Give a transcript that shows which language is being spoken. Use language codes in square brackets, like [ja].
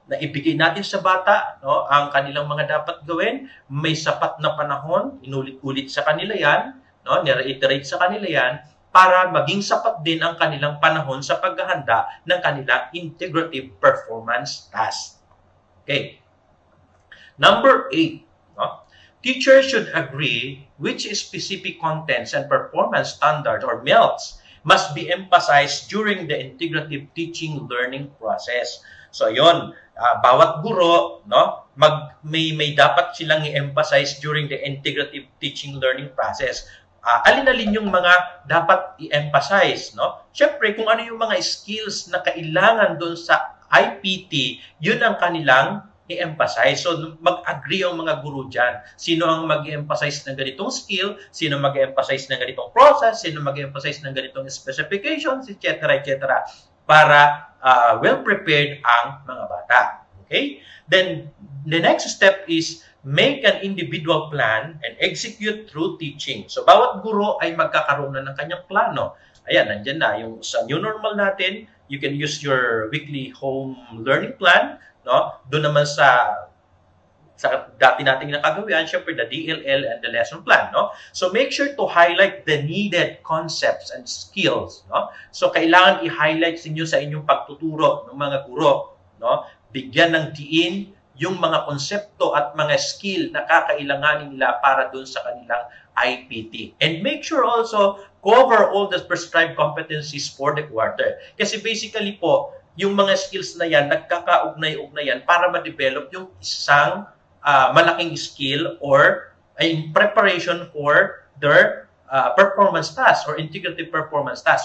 [tl] Na ibigay natin sa bata, no, ang kanilang mga dapat gawin, may sapat na panahon, inulit-ulit sa kanila yan, no, ni-reiterate sa kanila yan, para maging sapat din ang kanilang panahon sa paghahanda ng kanilang integrative performance task. Okay. [en] Number 8, no, teachers should agree which specific contents and performance standards or MELTs must be emphasized during the integrative teaching-learning process. [tl] So, yon, bawat guro, no, may dapat silang i-emphasize [en] during the integrative teaching-learning process. [tl] Alin-alin yung mga dapat i-emphasize, no? Siyempre, kung ano yung mga skills na kailangan doon sa IPT, yun ang kanilang i-emphasize. So, mag-agree ang mga guro dyan. Sino ang mag-emphasize ng ganitong skill, sino mag-emphasize ng ganitong process, sino mag-emphasize ng ganitong specifications, etc., etc., para well-prepared ang mga bata. Okay? [en] Then, the next step is make an individual plan and execute through teaching. [tl] So, bawat guro ay magkakaroon na ng kanyang plano. Ayan, nandyan na. Yung sa new normal natin, [en] you can use your weekly home learning plan. [tl] No? Doon naman sa dati nating nakagawian, syempre [en] the DLL and the lesson plan, [tl] no? [en] So make sure to highlight the needed concepts and skills, no? [tl] So kailangan i-highlight niyo sa inyong pagtuturo ng mga guro, no? Bigyan ng diin yung mga konsepto at mga skill na kakailanganin nila para dun sa kanilang IPT. [en] And make sure also cover all the prescribed competencies for the quarter. [tl] Kasi basically po, yung mga skills na yan, nagkakaugnay-ugnayan para ma-develop yung isang malaking skill or [en] in preparation for their performance task [tl] or integrative performance task.